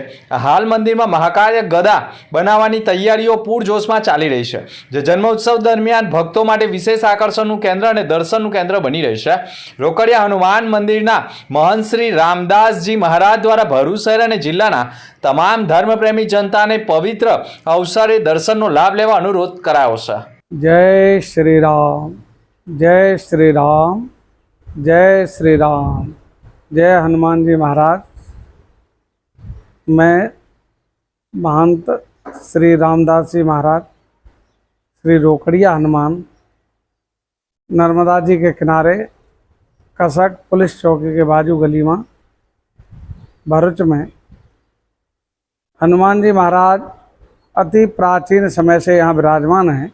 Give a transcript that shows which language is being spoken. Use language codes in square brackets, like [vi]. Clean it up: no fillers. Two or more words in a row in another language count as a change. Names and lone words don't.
[gu] હાલ મંદિરમાં મહાકાય ગદા બનાવવાની તૈયારીઓ પૂરજોશમાં ચાલી રહી છે, જે જન્મોત્સવ દરમિયાન ભક્તો માટે વિશેષ આકર્ષણનું કેન્દ્ર અને દર્શનનું કેન્દ્ર બની રહેશે. રોકડિયા હનુમાન મંદિરના મહંત શ્રી રામદાસજી મહારાજ દ્વારા ભરૂચ શહેર અને જિલ્લાના તમામ ધર્મપ્રેમી જનતાને પવિત્ર અવસરે દર્શનનો લાભ લેવા અનુરોધ કરાયો છે. [hi] जय श्री राम, जय श्री राम, जय श्री राम, जय हनुमान जी महाराज. मैं महंत श्री रामदास जी महाराज, श्री रोकड़िया हनुमान, नर्मदा जी के किनारे कसक पुलिस चौकी के बाजू गली में भरूच में हनुमान जी महाराज अति प्राचीन समय से यहाँ विराजमान हैं.